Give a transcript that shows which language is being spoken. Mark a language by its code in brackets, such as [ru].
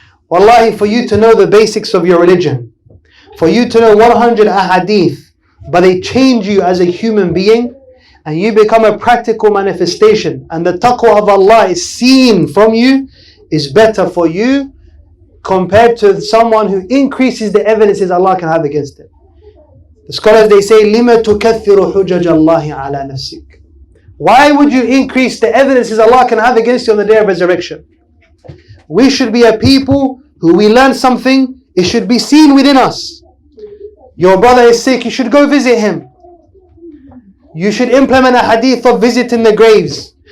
[en] Wallahi, for you to know the basics of your religion, for you to know 100 ahadith, but they change you as a human being, and you become a practical manifestation, and the taqwa of Allah is seen from you, is better for you compared to someone who increases the evidences Allah can have against it. The scholars, they say, [ar] لِمَ تُكَثِّرُ حُجَجَ اللَّهِ عَلَى نَفْسِكَ. [en] Why would you increase the evidences Allah can have against you on the day of resurrection? We should be a people who we learn something, it should be seen within us. Your brother is sick, you should go visit him. You should implement a hadith of visiting the graves.